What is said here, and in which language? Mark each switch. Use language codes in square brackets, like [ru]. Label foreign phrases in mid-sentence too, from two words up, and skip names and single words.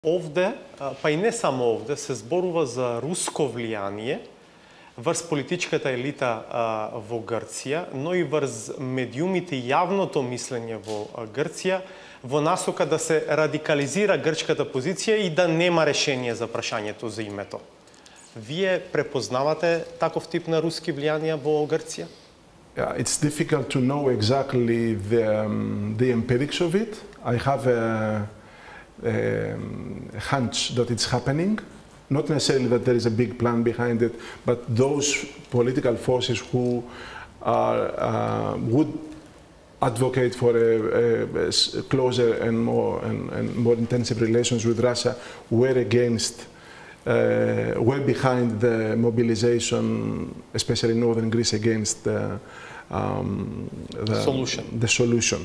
[mk] Овде, па и не само ovde, се зборува за руско влияние врз политичката елита во Грција, но и врз медиумите и јавното мислење во Грција, во насока да се радикализира грчката позиција и да нема решение за прашањето за името. Вие препознавате таков тип на руски влијанија во Грција? [en] It's difficult to know exactly the empirics of it. I have a hunch that it's happening. Not necessarily that there is a big plan behind it, but those political forces who would advocate for a closer and more intensive relations with Russia were behind the mobilization, especially in northern Greece, against the solution.